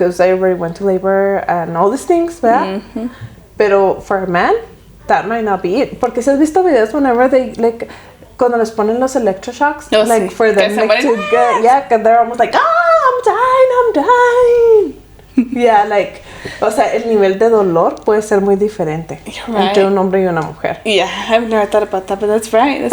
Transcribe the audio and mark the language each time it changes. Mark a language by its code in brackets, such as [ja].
[en] Because I already went to labor and all these things, [es] ¿verdad? Pero [en] for a man, that might not be it. [es] Porque si has visto videos [en] whenever they, like, [es] cuando les ponen los electroshocks, [en] like, for them, like, to get, yeah, because they're almost like, I'm dying. Yeah, like, [es] o sea, el nivel de dolor puede ser muy diferente entre un hombre y una mujer. [en] Yeah, I've never thought about that, but that's right, that's